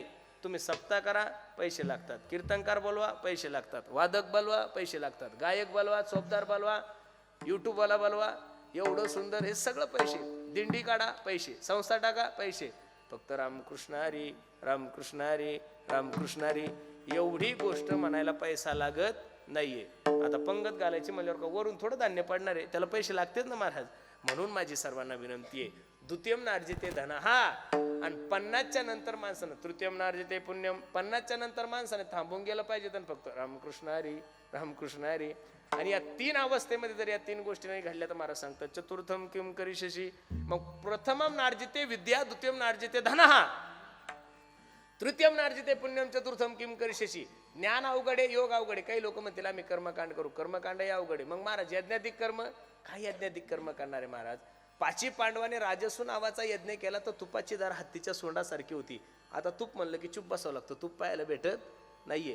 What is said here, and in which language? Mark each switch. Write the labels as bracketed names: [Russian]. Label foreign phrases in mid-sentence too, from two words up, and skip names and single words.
[Marathi] तुम्ही सप्ताह करा पैसे लागतात, कीर्तनकार बोलवा पैसे लागतात, वादक बोलवा पैसे लागतात, गायक बोलवा, चोपदार बोलवा, युट्यूब वाला बोलवा, एवढं सुंदर हे सगळं पैसे, दिंडी काढा पैसे, संस्था टाका पैसे, फक्त रामकृष्ण हरी रामकृष्ण हरी रामकृष्ण हरी एवढी गोष्ट म्हणायला पैसा लागत नाहीये. आता पंगत घालायची म्हणल्यावर का वरून थोडं धान्य पडणार आहे, त्याला पैसे लागतेच ना महाराज. म्हणून माझी सर्वांना विनंती आहे, [Sanskrit] द्वितीयम नार्जिते धन, [Marathi] हा आणि 50च्या नंतर माणसानं, [Sanskrit] तृतीयम नार्जिते पुण्यम, [Marathi] 50च्या नंतर माणसाने थांबून गेलं पाहिजे, तर फक्त रामकृष्ण हरी रामकृष्ण हरी. आणि या 3 अवस्थेमध्ये जर या 3 गोष्टी नाही घडल्या तर महाराज सांगतात, [Sanskrit] चतुर्थम किम करिष्यसि. मग प्रथमम नार्जिते विद्या, द्वितीयम नार्जिते धन, तृतीयम नार्जिते पुण्यम, चतुर्थम किम करिष्यसि. [Marathi] ज्ञान अवघडे, योग अवघडे. काही लोक म्हणतील आम्ही कर्मकांड करू, कर्मकांड हे अवघडे. मग महाराज यज्ञाधिक कर्म, काही यज्ञाधिक कर्म करणारे महाराज. 5 पांडवाने राजसू नावाचा यज्ञ केला तर तुपाची दार हत्तीच्या सोंडासारखी होती. आता तूप म्हणलं की चूप बसावं लागतं, तूप पाहायला भेटत नाहीये.